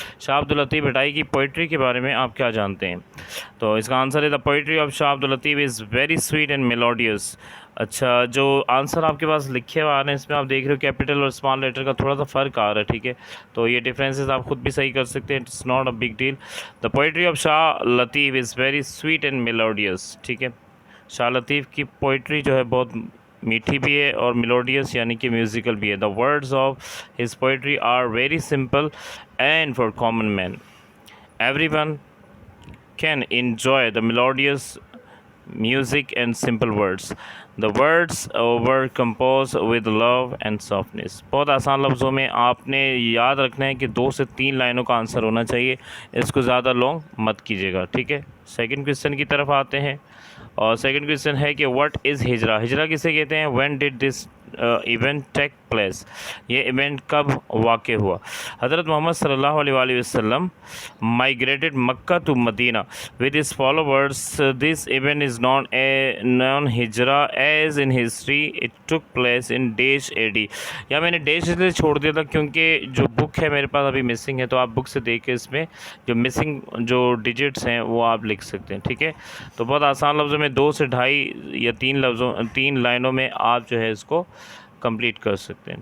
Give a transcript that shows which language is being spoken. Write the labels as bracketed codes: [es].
[ur] شاہ عبداللطیف بھٹائی کی پوئٹری کے بارے میں آپ کیا جانتے ہیں؟ تو اس کا آنسر ہے [en] The poetry of Shah Abdul Latif is very sweet and melodious. [ur] اچھا، جو آنسر آپ کے پاس لکھے ہوئے آ رہے ہیں اس میں آپ دیکھ رہے ہو کیپٹل اور اسمال لیٹر کا تھوڑا سا فرق آ رہا ہے. ٹھیک ہے، تو یہ ڈفرینسز آپ خود بھی صحیح کر سکتے ہیں. [en] It's not a big deal. The poetry of Shah Latif is very sweet and melodious. [ur] ٹھیک ہے، شاہ لطیف کی پوئٹری جو ہے بہت میٹھی بھی ہے اور میلوڈیس یعنی کہ میوزیکل بھی ہے. [en] The words of his poetry are very simple and for common man. Everyone can enjoy the melodious music and simple words. The words were composed with love and softness. [ur] بہت آسان لفظوں میں آپ نے یاد رکھنا ہے کہ 2 سے 3 لائنوں کا آنسر ہونا چاہیے. اس کو زیادہ لانگ مت کیجیے گا. ٹھیک ہے، سیکنڈ کویشچن کی طرف آتے ہیں. اور سیکنڈ کویشچن ہے کہ [en] What is hijra. [ur] ہجرا کسے کہتے ہیں؟ [en] When did this event take place. [ur] یہ ایونٹ کب واقع ہوا؟ [en] حضرت محمد صلی اللہ علیہ وآلہ وسلم migrated Mecca to Medina with his followers. This event is known hijra as in history it took place in dash AD. [ur] یا میں نے ڈیش سے چھوڑ دیا تھا کیونکہ جو بک ہے میرے پاس ابھی مسنگ ہے، تو آپ بک سے دیکھ کے اس میں جو مسنگ جو ڈیجٹس ہیں وہ آپ لکھ سکتے ہیں. ٹھیک ہے، تو بہت آسان لفظوں میں 2 سے 2.5 یا 3 لائنوں میں آپ جو ہے اس کو کمپلیٹ کر سکتے ہیں.